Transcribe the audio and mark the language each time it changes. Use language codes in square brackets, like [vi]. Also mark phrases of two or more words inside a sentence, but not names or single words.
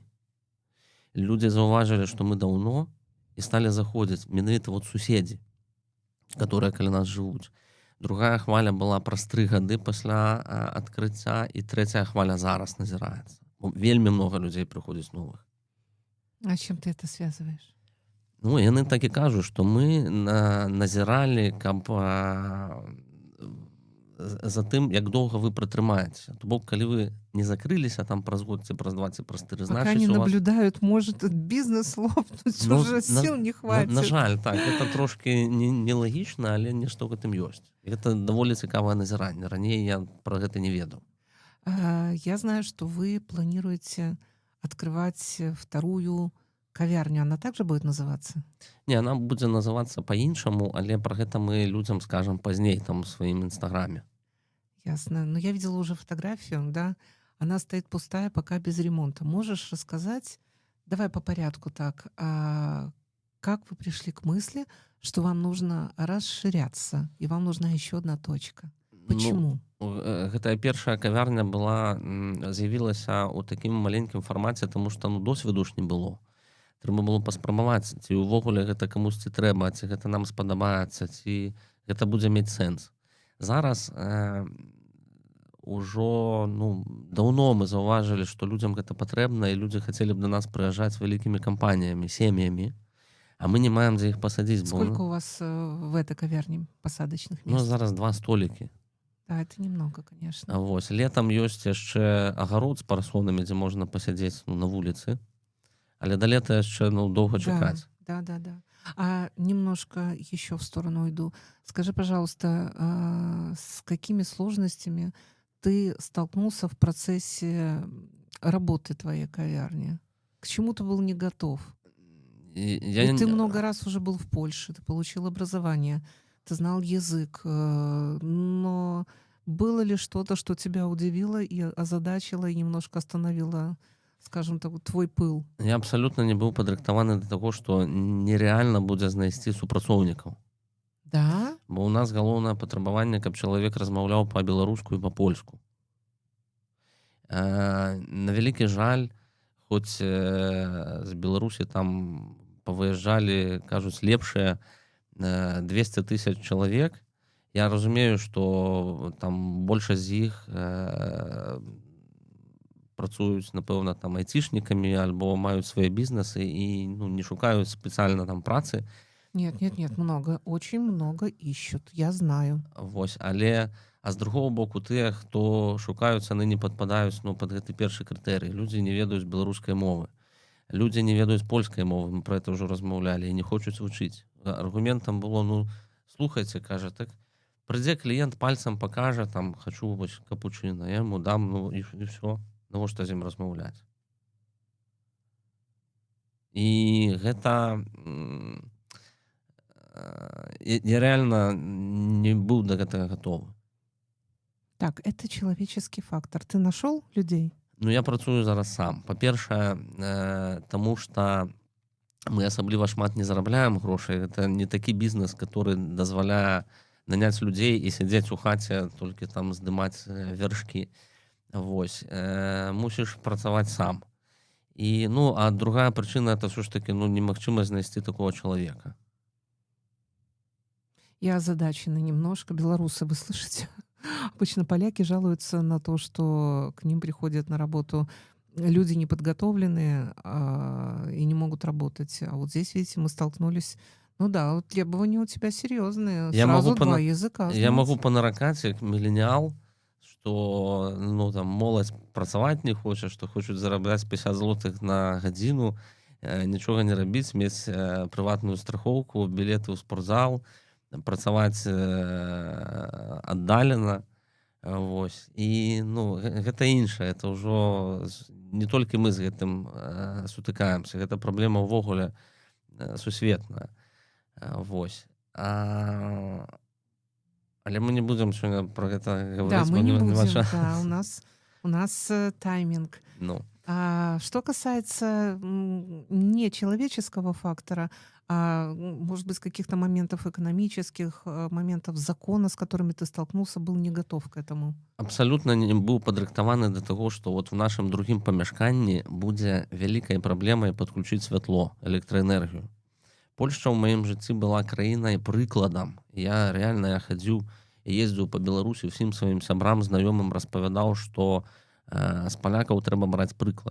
[be] Людзі заўважылі, што мы даўно і сталі заходзіць менавіта вот суседзі, которые каля нас жывуць. Другая хваля была праз 3 гады пасля адкрыцця, і трэцяя хваля зараз назіраецца. Вельмі много людзей прыходзіць новых. [ru] А с чем ты это связываешь? [be] Ну, яны так і кажуць, што мы назіралі, каб за тым, як доўга вы пратрымаецеся. То бок, калі вы не закрыліся там праз год ці праз 2 ці праз 4, [ru] Пока они [be] значыць у вас... [ru] наблюдают, может бизнес лопнуть, Ну, уже сил не [be] на [ru] хватит. [be] жаль, так, это трошки нелагічна, але нешта ў гэтым ёсць. І гэта даволі цікавае назіранне. Раней я пра гэта не ведаў. [ru] Я знаю, что вы планируете открывать вторую кавярню. Она также будет называться? [be] Не, она будзе называцца па-іншаму, але пра гэта мы людзям скажам пазней там у сваім інстаграме. [ru] Ясно. Но я видела уже фотографию, да? Она стоит пустая, пока без ремонта. Можешь рассказать, давай по порядку так, как вы пришли к мысли, что вам нужно расширяться, и вам нужна еще одна точка? Почему? [be] Гэтая першая кавярня была з'явілася ў такім маленькім фармаце, таму што ну, досведу ж не было. Трэба было паспрабаваць, ці ўвогуле гэта камусьці трэба, ці гэта нам спадабаецца, ці гэта будзе мець сэнс. Зараз ужо ну, даўно мы заўважылі, што людзям гэта патрэбна, і людзі хацелі б да нас прыязджаць вялікімі кампаніямі, сем'ямі, а мы не маем дзе іх пасадзіць. [ru] Сколько у вас в этой кавярне посадочных Ну, мест? [be] зараз 2 столікі. [ru] Да, это немного, конечно. [be] Вось. Летам ёсць яшчэ агарод з парасонамі, дзе можна пасядзець ну, на вуліцы. Але до лета яшчэ ну, доўга чакаць. Да. [ru] А немножко еще в сторону уйду. Скажи, пожалуйста, с какими сложностями ты столкнулся в процессе работы твоей кавярни? К чему ты был не готов? Ведь ты много раз уже был в Польше, ты получил образование, ты знал язык, но было ли что-то, что тебя удивило и озадачило, и немножко остановило, скажем так, твой пыл? [be] Я абсалютна не быў падрыхтаваны да таго, што нерэальна будзе знайсці супрацоўнікаў. [ru] Да? [be] Бо ў нас галоўнае патрабаванне, каб чалавек размаўляў па-беларуску і па-польску. На вялікі жаль, хоць з Беларусі там павыязджалі, кажуць, лепшыя 200 000 чалавек. Я разумею, што там большасць з іх працуюць, напэўна, там айцішнікамі альбо маюць свае бізнесы і ну, не шукаюць спецыяльна там працы. [ru] Нет, много, очень много ищут, я знаю. [be] Вось, але а з другого боку тыя, хто шукаюць, яны не падпадаюць ну, пад гэты першы крытэрый. Людзі не ведаюць беларускай мовы. Людзі не ведаюць польскай мовы, мы [ru] про это [be] ўжо размаўлялі, і не хочуць вучыць. Аргументам было, ну, слухайце, кажа, так прыйдзе кліент, пальцам пакажа, там, хачу вось капучына, я яму дам, ну, і ўсё. Навошта з ім размаўляць? І гэта я реально не быў да гэтага гатовы. [ru] Так, это человеческий фактор. Ты нашел людей? [be] Ну, я працую зараз сам. Па-першае, таму што мы асабліва шмат не зарабляем грошай. Гэта не такі бізнес, который дазваляе наняць людзей і сядзець у хаце, толькі там здымаць вяршкі. Вось. Мусіш працаваць сам. І, ну, а другая прычына, это ўсё ж таки, ну, немагчыма знайсці такого чалавека. [ru] Я озадачена немножко. Белорусы, вы слышите? Обычно поляки жалуются на то, что к ним приходят на работу люди неподготовленные и не могут работать. А вот здесь, видите, мы столкнулись. Ну да, вот требования у тебя серьезные. Сразу два языка [be] Я могу [ru] знать. [be] панаракаць, як міленіал, што, ну, там, моладзь працаваць не хоча, што хочуць зарабляць 50 злотых на гадзіну, нічога не рабіць, мець прыватную страхоўку, білеты ў спортзал, працаваць аддалена. Вось. І, ну, гэта іншае, это ўжо не толькі мы з гэтым сутыкаемся, гэта праблема ўвогуле сусветная. Вось. Але мы не будзем сёння про гэта [ru] Да, [be] гаварыць, [ru] мы [be] бо [ru] не [be] нема [ru] будем. [be] часу. [ru] Да, у нас тайминг. Ну, Что касается не человеческого фактора, а, может быть, каких-то моментов экономических, моментов закона, с которыми ты столкнулся, был не готов к этому. [be] абсалютна не быў падрыхтаваны да таго, што вот в нашым другім памяшканні будзе вялікай праблемай падключыць святло, электраэнергію. Польшча ў маім жыцці была краінай прыкладам. Я реально хадзіў і ездзіў па Беларусі, ўсім сваім сябрам, знаёмым распавядаў, што з палякаў трэба браць прыклад.